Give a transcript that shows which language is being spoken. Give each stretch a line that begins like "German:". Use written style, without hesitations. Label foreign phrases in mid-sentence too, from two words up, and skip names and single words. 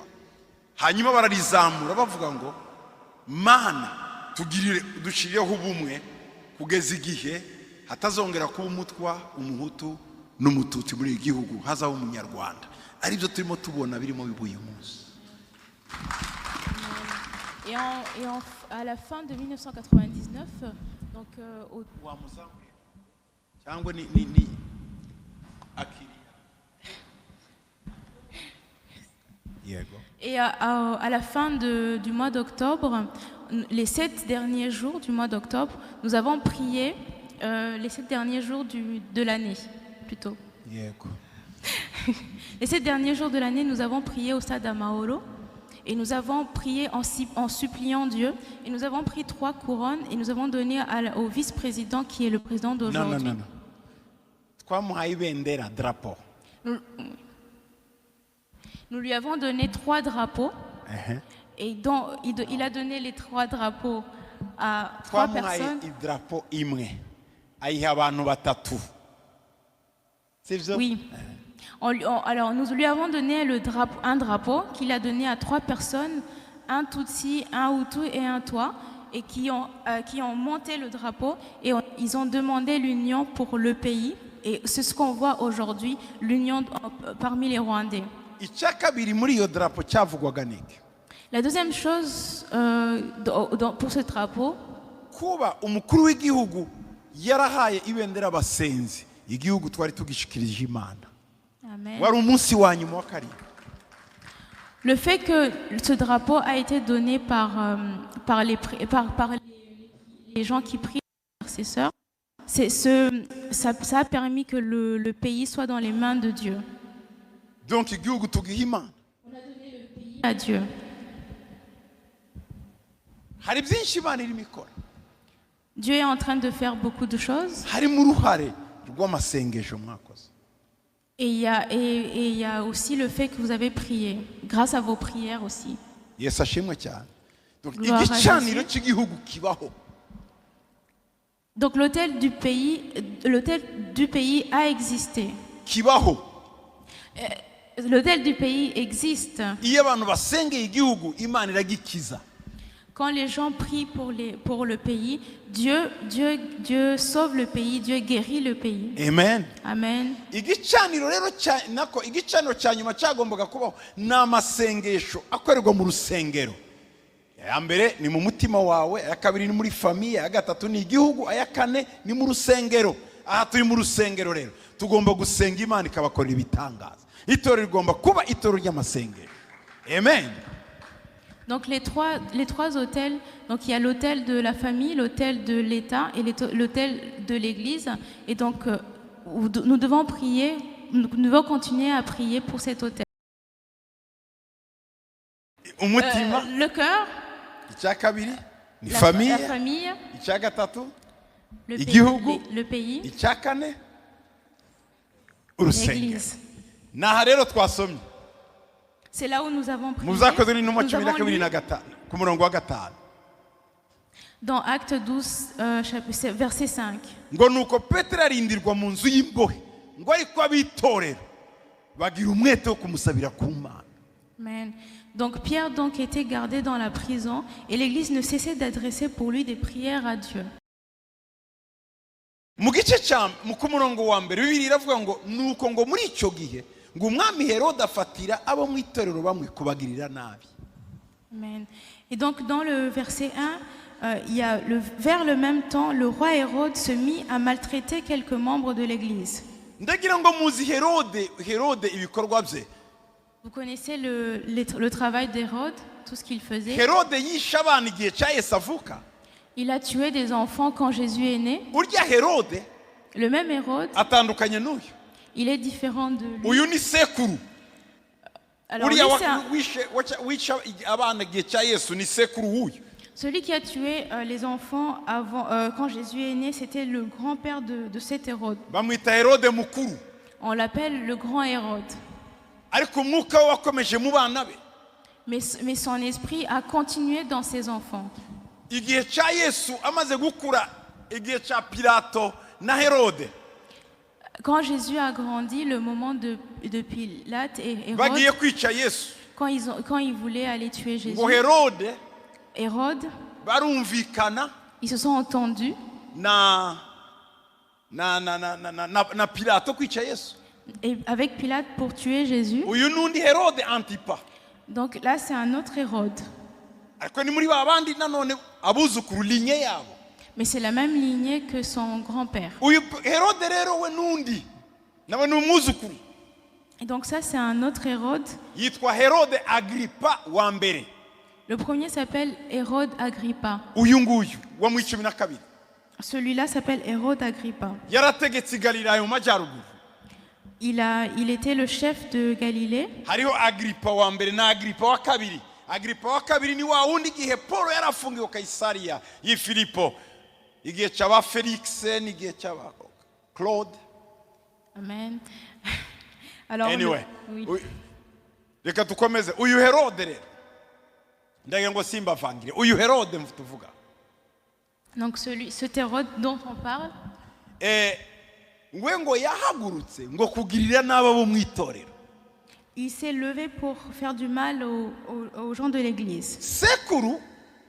Kinyarwanda: Hanyuma bararizamura bavuga ngo Mana dushirireho ubumwe kugeza igihe hatazongera kuba umutwa, umuhutu n'umututsi muri iki gihugu, hazaho umunyarwanda. Ari byo turimo tubona birimo bibuye umunsi.
French: Et à la fin de 1999, donc
Kinyarwanda: cyangwa ni akiri.
French: Et à la fin du mois d'octobre, les 7 derniers jours du mois d'octobre, nous avons prié les 7 derniers jours de l'année, plutôt. Les 7 derniers jours de l'année, nous avons prié au stade Amahoro et nous avons prié en suppliant Dieu et nous avons pris 3 couronnes et nous avons donné au vice-président qui est le président d'aujourd'hui. Non.
Kinyarwanda: Twamuhaye ibendera drapeau.
French: Nous lui avons donné 3 drapeaux et il a donné les 3 drapeaux à 3 personnes.
Kinyarwanda: Drapeau imwe ayiha abantu 3.
French: C'est ça? Oui. Alors nous lui avons donné un drapeau qu'il a donné à 3 personnes, un Tutsi, un Hutu et un Twa. et qui ont monté le drapeau et ils ont demandé l'union pour le pays. Et c'est ce qu'on voit aujourd'hui, l'union parmi les Rwandais.
Kinyarwanda: icya kabiri muri iyo drapo cyavugwaga niki?
French: La deuxième chose pour ce drapeau,
Kinyarwanda: kuba umukuru w'igihugu yarahaye ibendera abasenzi, igihugu twari tugishikirije Imana. Amen. Wari umunsi wa nyuma wa karindwi.
French: Le fait que ce drapeau a été donné par les gens qui prient, les intercesseurs, ça a permis que le pays soit dans les mains de Dieu.
Kinyarwanda: Donc igihugu tugiha Imana.
French: À Dieu.
Kinyarwanda: Hari byinshi Imana irimo ikora.
French: Dieu est en train de faire beaucoup de choses.
Kinyarwanda: Harimo uruhare rw'amasengesho mwakoze.
French: Et il y a aussi le fait que vous avez prié, grâce à vos prières aussi.
Kinyarwanda: Yesu ashimwe cyane.
French: Donc Gloire à
Kinyarwanda: igicaniro
French: Jésus.
Kinyarwanda: cy'igihugu kibaho.
French: Donc l'autel du pays a existé.
Kinyarwanda: Kibaho.
French: L'autel du pays existe.
Kinyarwanda: Iyo abantu basengeye igihugu Imana iragikiza.
French: Quand les gens prient pour le pays, Dieu sauve le pays, Dieu guérit le pays. Amen. Amen.
Kinyarwanda: Igicaniro rero nako igicaniro cya nyuma cyagombaga kubaho n'amasengesho akorerwa mu rusengero. Ya mbere ni mu mutima wawe, ya kabiri ni muri famiye, ya gatatu ni igihugu, aya kane ni mu rusengero. Aha turi mu rusengero rero tugomba gusenga Imana ikabakorera ibitangaza. Itorero rigomba kuba itorero ry'amasengesho. Amen.
French: Donc les trois autels, donc il y a l'autel de la famille, l'autel de l'État et l'autel de l'Église. Et donc nous devons prier, nous devons continuer à prier pour cet autel.
Kinyarwanda: Umutima,
French: Le cœur,
Kinyarwanda: icya kabiri ni
French: la
Kinyarwanda: famiye,
French: famille,
Kinyarwanda: icya gatatu
French: le
Kinyarwanda: igihugu,
French: pays,
Kinyarwanda: icya kane urusengero.
French: l'Église.
Kinyarwanda: Naha rero twasomye
French: C'est là où nous avons prié.
Kinyarwanda: muzakoze n'intumwa
French: Nous
Kinyarwanda: cumi na
French: avons
Kinyarwanda: kabiri lu na gatanu ku murongo wa gatanu
French: dans Acte 12, verset 5.
Kinyarwanda: ngo nuko Petero arindirwa mu nzu y'imbohe ngo ariko abitorera bagira umwete wo kumusabira ku Mana. Amen.
French: Donc Pierre donc était gardé dans la prison et l'Église ne cessait d'adresser pour lui des prières à Dieu.
Kinyarwanda: Mu gice ku murongo wa mbere Bibiliya iravuga ngo nuko ngo muri icyo gihe ngo umwami Herode afatira abo mu itorero bamwe kubagirira nabi. Amen.
French: Et donc dans le verset 1, vers le même temps, le roi Hérode se mit à maltraiter quelques membres de l'Église.
Kinyarwanda: Ndagira ngo muzi Herode ibikorwa bye.
French: Vous connaissez le travail d'Hérode, tout ce qu'il faisait.
Kinyarwanda: Herode yishe abana igihe cya Yesu avuka.
French: Il a tué des enfants quand Jésus est né.
Kinyarwanda: Urya Herode
French: Le même Hérode,
Kinyarwanda: atandukanye n'uyu.
French: il est différent de lui.
Kinyarwanda: Uyu ni sekuru.
French: Alors lui,
Kinyarwanda: Uriya
French: c'est
Kinyarwanda: wishe abana igihe cya Yesu ni sekuru w'uyu.
French: celui qui a tué les enfants quand Jésus est né, c'était le grand-père de cet Hérode.
Kinyarwanda: Bamwita Herode mukuru.
French: On l'appelle le grand Hérode.
Kinyarwanda: Ariko umwuka we wakomeje mu bana be.
French: Mais son esprit a continué dans ses enfants.
Kinyarwanda: Igihe cya Yesu amaze gukura, igihe cya Pilato na Herode
French: Quand Jésus a grandi, le moment de Pilate et Hérode,
Kinyarwanda: bagiye kwica Yesu,
French: quand ils voulaient aller tuer Jésus,
Kinyarwanda: ngo Hérode, barumvikana
French: ils se sont entendus
Kinyarwanda: na Pilato kwica Yesu.
French: et avec Pilate pour tuer Jésus.
Kinyarwanda: Uyu nundi Herode Antipa.
French: Donc là, c'est un autre Hérode.
Kinyarwanda: Ariko ni muri babandi nanone abuzukuru linye yabo.
French: Mais c'est la même lignée que son grand-père.
Kinyarwanda: Uyu Herode rero we nundi nawe ni umwuzukuru.
French: Et donc ça, c'est un autre Hérode.
Kinyarwanda: Yitwa Herode Agrippa wa mbere.
French: Le premier s'appelle Hérode Agrippa.
Kinyarwanda: Uyu nguyu wa mu 12.
French: Celui-là s'appelle Hérode Agrippa.
Kinyarwanda: Yarategetse i Galilaya mu majyaruguru.
French: Il était le chef de Galilée.
Kinyarwanda: Hariho Agrippa wa mbere na Agrippa wa kabiri. Agrippa wa kabiri ni wa wundi gihe Paul yarafungiwe Kaisariya yi Filipo. Igihe cyaba Felix n'igihe cyaba Claude.
French: Amen. Alors, Anyway. oui.
Kinyarwanda: Reka tukomeze. Uyu Herode rero. Ndagira ngo simbavangire. Uyu Herode mvutuvuga.
French: Donc cet Hérode dont on parle,
Kinyarwanda: ngo yahagurutse ngo kugirira n'aba bo mu itorero.
French: il s'est levé pour faire du mal aux gens de l'Église.